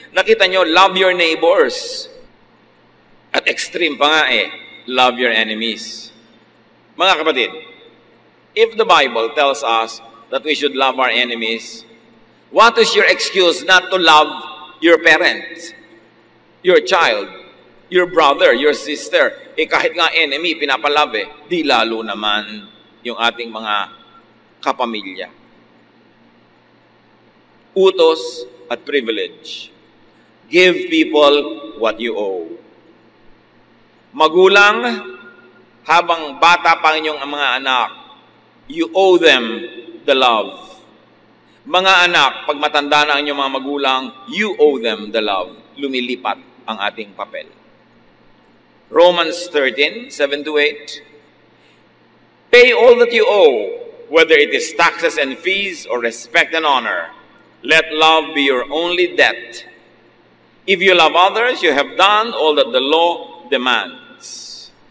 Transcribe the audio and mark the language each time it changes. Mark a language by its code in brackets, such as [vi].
[tl] Nakita nyo, [en] love your neighbors. [tl] At [en] extreme [tl] pa nga [en] love your enemies. [tl] Mga kapatid, [en] if the Bible tells us that we should love our enemies, what is your excuse not to love your parent, your child, your brother, your sister? [tl] Kahit nga enemy, pinapalove di lalo naman yung ating mga kapamilya. Utos at privilege. [en] Give people what you owe. [tl] Magulang, habang bata pa inyong mga anak, [en] you owe them the love. [tl] Mga anak, pag matanda na ang inyong mga magulang, [en] you owe them the love. [tl] Lumilipat ang ating papel. [en] Romans 13:7-8. Pay all that you owe, whether it is taxes and fees or respect and honor. Let love be your only debt. If you love others, you have done all that the law demands.